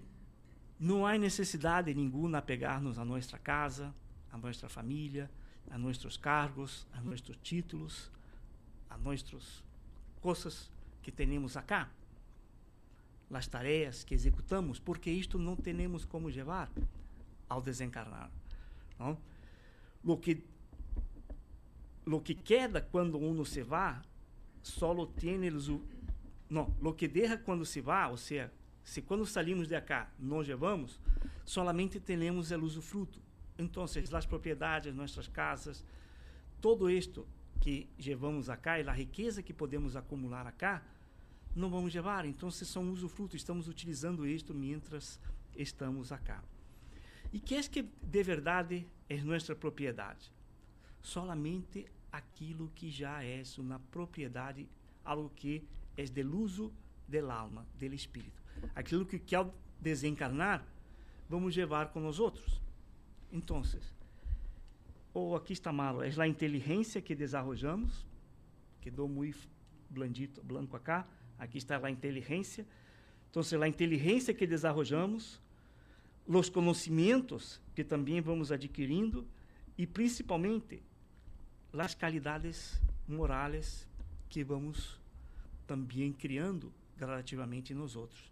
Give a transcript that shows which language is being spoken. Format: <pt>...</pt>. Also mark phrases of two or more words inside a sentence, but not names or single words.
<pt>Não há necessidade nenhuma apegar-nos a nossa casa, a nossa família, a nossos cargos, a nossos títulos, a nossas coisas que temos acá, as tarefas que executamos, porque isto não temos como levar ao desencarnar.</pt> <es>Não? Lo que queda quando uno se va, solo tiene lo que deja quando se va,</es> <pt>ou seja, se quando salimos de acá não levamos, solamente temos o usufruto. Então, as propriedades, nossas casas, todo isto que levamos acá e a riqueza que podemos acumular acá, não vamos levar. Então, são usufruto, estamos utilizando isto</pt> <es>mientras estamos acá.</es> <pt>E que é que de verdade é nossa propriedade? solamente aquilo que já é uma propriedade, algo que é</pt> <es>del uso del alma, del espírito.</es> <pt>Aquilo que ao desencarnar, vamos levar com nós outros. Então, aqui está malo, é a inteligência que desarrollamos, quedou muito</pt> <es>blandito, blanco acá,</es> <pt>aqui está a inteligência. Então, a inteligência que desarrollamos, os conhecimentos que também vamos adquirindo e, principalmente, as qualidades morais que vamos também criando gradativamente nos outros.</pt>